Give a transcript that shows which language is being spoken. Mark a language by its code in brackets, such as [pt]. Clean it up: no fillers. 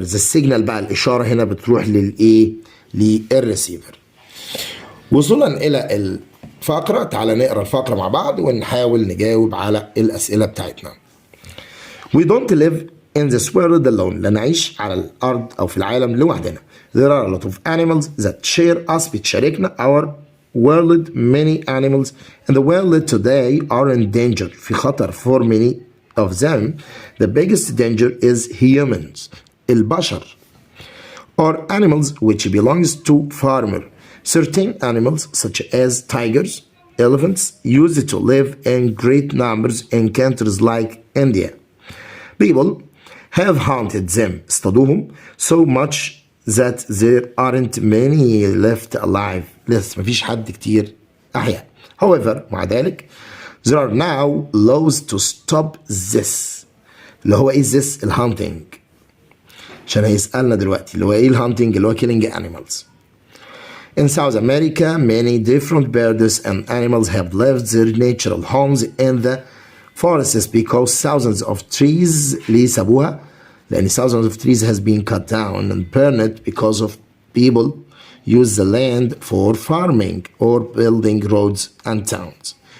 [ar] the signal بقى الإشارة هنا بتروح للإيه؟ للريسيفر. وصولا إلى الفقرة تعالى نقرأ الفقرة مع بعض ونحاول نجاوب على الأسئلة بتاعتنا. [en] We don't live in this world alone. [ar] لا نعيش على الأرض أو في العالم لوحدنا. [en] There are a lot of animals that share us [ar] بتشاركنا [en] our world. Many animals in the world today are in danger. [ar] في خطر [en] for many of them. The biggest danger is humans. [ar] البشر. [en] Or animals which belongs to farmer. Certain animals such as tigers, elephants used to live in great numbers in countries like India. People have hunted them [ar] اصطادوهم [en] so much that there aren't many left alive. [ar] لسه مفيش حد كتير أحياء. [en] However [ar] مع ذلك [en] there are now laws to stop this. [ar] اللي هو إيه this؟ الهانتنج. عشان هيسألنا دلوقتي اللي هو إيه الهانتنج؟ اللي هو [en] killing animals. In South America, many different birds and animals have left their natural homes in the forests because thousands of trees [ar] ليه سابوها؟ لأن [en] thousands of trees has been cut down and burned because of people use the land for farming or building roads and towns.